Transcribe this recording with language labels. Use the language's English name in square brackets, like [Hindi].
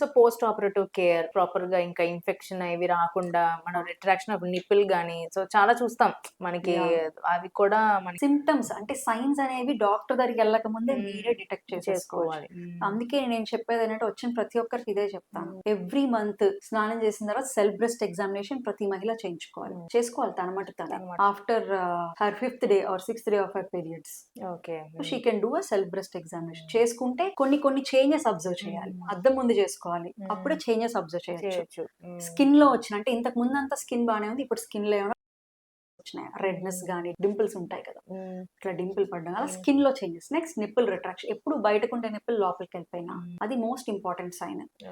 [Telugu] So post operative care proper గా ఇంకా infection అవి రాకుండా మనం రిట్రాక్షన్ ఆఫ్ నిపిల్ గానీ సో చాలా చూస్తాం మనకి, అవి కూడా మన సిమ్టమ్స్ అంటే సైన్స్ అనేవి డాక్టర్ దగ్గరికి వెళ్ళక ముందే మీరే డిటెక్ట్ చేసుకోవాలి. అందుకే నేను చెప్పేది ఏంటంటే వచ్చిన ప్రతి ఒక్కరికి ఇదే చెప్తాను, ఎవ్రీ మంత్ స్నానం చేసిన తర్వాత సెల్ఫ్ బ్రెస్ట్ ఎగ్జామినేషన్ ప్రతి మహిళ చేసుకోవాలి తన మటు తను. [English] After her 5th day or 6th day of her periods, she can do a self breast examination. [Telugu] చేసుకుంటే కొన్ని చేంజెస్ అబ్జర్వ్ చేయాలి. అద్దం ముందు చేసుకోవాలి, అప్పుడే చేంజెస్ అబ్జర్వ్ చేయొచ్చు. స్కిన్ లో వచ్చిన అంటే ఇంతకు ముందు అంతా స్కిన్ బాగానే ఉంది, ఇప్పుడు స్కిన్ లో వచ్చినాయి, రెడ్నెస్ గానీ డింపుల్స్ ఉంటాయి కదా, ఇట్లా డింపుల్ పడడం అలా స్కిన్ లో చేంజెస్. నెక్స్ట్ నిప్పుల్ రిట్రాక్షన్, ఎప్పుడు బయటకు ఉండే నిప్పుల్ లోపలికి వెళ్ళిపోయినా అది మోస్ట్ ఇంపార్టెంట్ సైన్.